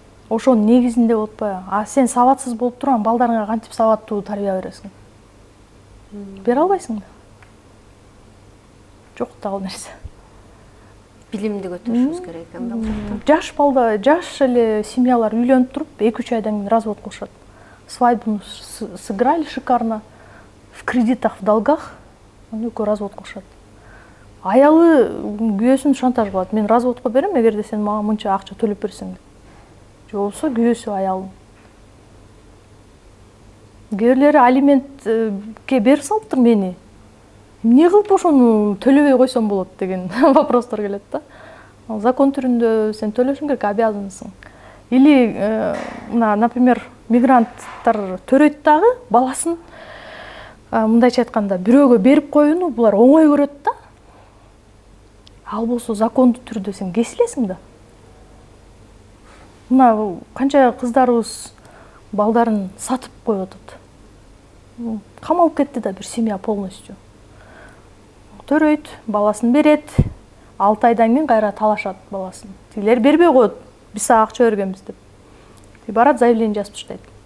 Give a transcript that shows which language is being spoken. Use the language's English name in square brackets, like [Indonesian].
[Kyrgyz] Ошонун негизинде болуп атпайбы? А сен сабатсыз болуп турган балдарыңа кантип сабаттуу тарбия бересиң? Бере албайсың да. Жок да ал нерсе. Билимди көтөрүшүбүз керек экен да. Жаш балда, жаш эле семьялар үйлөнүп туруп, 2-3 айдан кийин развод кылышат. [Russian] Свадьбу сыграли шикарно, в кредитах, в долгах, [Kyrgyz] андан развод кылышат. Аялы күйөөсүн шантаж кылат. Мен разводко берем, эгерде сен мага мынча акча төлөп берсең. Же болбосо күйөөсү аялын. Кээрлери алиментке берип салыптыр мени. Эмне кылып ошону төлөбөй койсом болот деген вопростор келет да. Закон түрүндө сен төлөшүң керек, обязансың. [Russian] Или, например, [Kyrgyz] мигранттар төрөйт дагы баласын, мындайча айтканда, бирөөгө берип коюуну булар оңой көрөт да. Ал болсо закондуу түрдө сен кесилесиң да. Мына канча кыздарыбыз балдарын сатып коюп атат. Камалып кетти да бир семья полностью. Төрөйт, баласын берет, 6 айдан кийин кайра талашат баласын. Тилер бербей коет, биз сага акча бергенбиз деп. Барат заявление жазып таштайт.